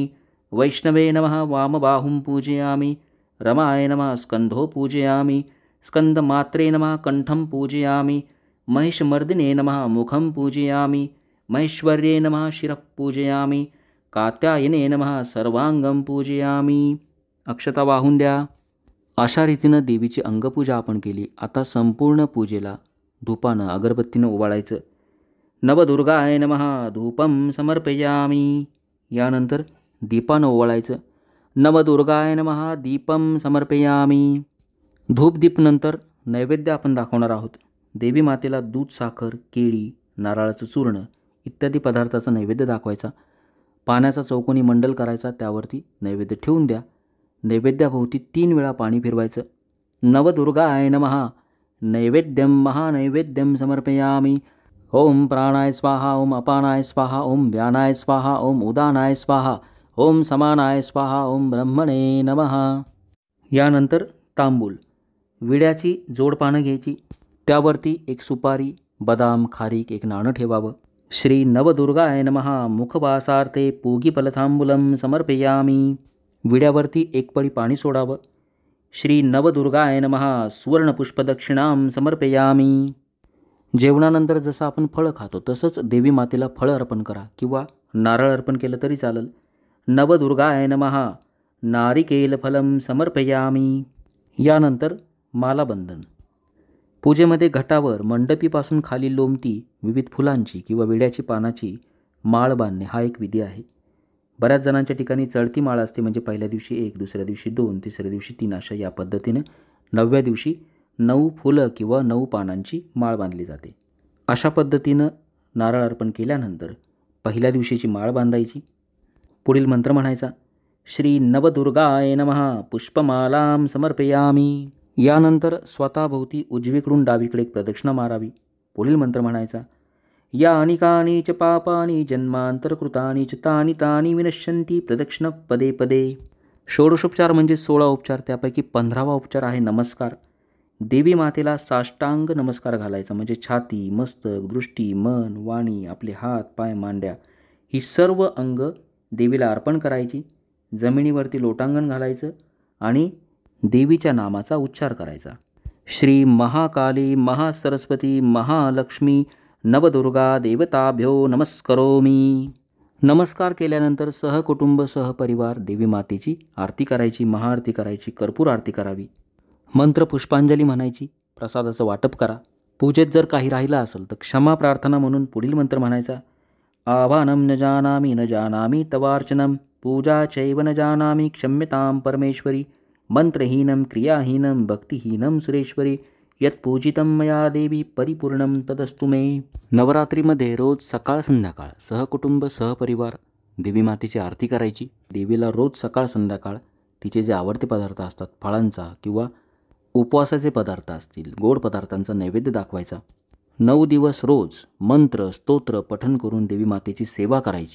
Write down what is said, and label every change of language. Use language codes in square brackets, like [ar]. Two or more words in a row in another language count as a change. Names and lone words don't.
[sa] वैष्णवे नमः वामबाहुं पूजयामी. रमाय नमः स्कंधो पूजयामी. स्कंदमात्रे नमः कंठं पूजयामी. महिषमर्दिने नमः मुखं पूजयामी. महेश्वर्ये नमः शिरः पूजयामी. कात्यायने नमः सर्वांगं पूजयामी. [mr] अक्षता वाहून द्या. अशा रीतीनं देवीची अंगपूजा आपण केली. आता संपूर्ण पूजेला धूपानं अगरबत्तीनं ओवाळायचं. [sa] नवदुर्गाय नमः धूपं समर्पयामी. [mr] यानंतर दीपानं ओवाळायचं. [sa] नवदुर्गाय नमः दीपं समर्पयामी. [mr] धूपदीपनंतर नैवेद्य आपण दाखवणार आहोत. देवी मातेला दूध, साखर, केळी, नारळाचं चूर्ण इत्यादी पदार्थाचा नैवेद्य दाखवायचा. पाण्याचा चौकोनी मंडल करायचा, त्यावरती नैवेद्य ठेवून द्या. नैवेद्याभोवती 3 वेळा पाणी फिरवायचं. [sa] नवदुर्गाय नमः नैवेद्यं महानैवेद्यं समर्पयामी. ओम प्राणाय स्वाहा. ओम अपानाय स्वाहा. ओम व्यानाय स्वाहा. ओम उदानाय स्वाहा. ओम समानाय स्वाहा. ओम ब्रह्मणे नमः. [mr] यानंतर तांबूल, विड्याची जोडपानं घ्यायची. त्यावरती 1 सुपारी, बदाम, खारीक, 1 नाणं ठेवावं. [sa] श्री नवदुर्गाय नमः मुखवासार्थे पूगीफलतांबूलं समर्पयामी. [mr] विड्यावरती 1 पळी पाणी सोडावं. [sa] श्री नवदुर्गाय नमः सुवर्णपुष्पदक्षिणां समर्पयामी. [mr] जेवणानंतर जसं आपण फळं खातो तसंच देवी मातेला फळं अर्पण करा किंवा नारळ अर्पण केलं तरी चालेल. [sa] नवदुर्गाय नमः नारिकेलफलं समर्पयामी. [mr] यानंतर मालाबंधन. पूजेमध्ये घटावर मंडपीपासून खाली लोंबती विविध फुलांची किंवा विड्याची पानाची माळ बांधणे हा एक विधी आहे. बऱ्याच जणांच्या ठिकाणी चढती माळ असते, म्हणजे पहिल्या दिवशी 1, दुसऱ्या दिवशी 2, तिसऱ्या दिवशी 3 अशा या पद्धतीने 9व्या दिवशी 9 फुलं किंवा 9 पानांची माळ बांधली जाते. अशा पद्धतीनं नारळ अर्पण केल्यानंतर पहिल्या दिवशीची माळ बांधायची. पुढील मंत्र म्हणायचा, [sa] श्री नवदुर्गाय नमः पुष्पमालां समर्पयामी. [mr] यानंतर स्वतःभोवती उजवीकडून डावीकडे एक प्रदक्षिणा मारावी. पुढील मंत्र म्हणायचा, [sa] यानि कानि च पापानि जन्मांतरकृतानि च तानि तानि विनश्यन्ति प्रदक्षिण पदे पदे. [mr] षोडशोपचार म्हणजे 16 उपचार, त्यापैकी 15वा उपचार आहे नमस्कार. देवी मातेला साष्टांग नमस्कार घालायचा, म्हणजे छाती, मस्तक, दृष्टी, मन, वाणी, आपले हात, पाय, मांड्या ही सर्व अंग देवीला अर्पण करायची. जमिनीवरती लोटांगण घालायचं आणि देवीच्या नामाचा उच्चार करायचा. [sa] श्री महाकाली महासरस्वती महालक्ष्मी नवदुर्गा देवताभ्यो नमस्करोमी. [mr] नमस्कार केल्यानंतर सहकुटुंब सहपरिवार देवी मातेची आरती करायची, महाआरती करायची, कर्पूर आरती करावी. मंत्र पुष्पांजली म्हणायची. प्रसादाचं वाटप करा. पूजेत जर काही राहिलं असेल तर क्षमा प्रार्थना म्हणून पुढील मंत्र म्हणायचा, [sa] आवाहनं न जानामि तवार्चनं पूजा चैव न जानामि क्षम्यतां परमेश्वरी मंत्रहीनं क्रियाहीनं भक्तिहीनं सुरेश्वरी यत्पूजितं मया देवी परिपूर्णं तदस्तु मे. [mr] नवरात्रीमध्ये रोज सकाळ संध्याकाळ सहकुटुंब सहपरिवार देवी मातेची आरती करायची. देवीला रोज सकाळ संध्याकाळ तिचे जे आवडते पदार्थ असतात, फळांचा किंवा उपवासाचे पदार्थ असतील, गोड पदार्थांचा नैवेद्य दाखवायचा. 9 दिवस रोज मंत्र स्तोत्र पठण करून देवी मातेची सेवा करायची.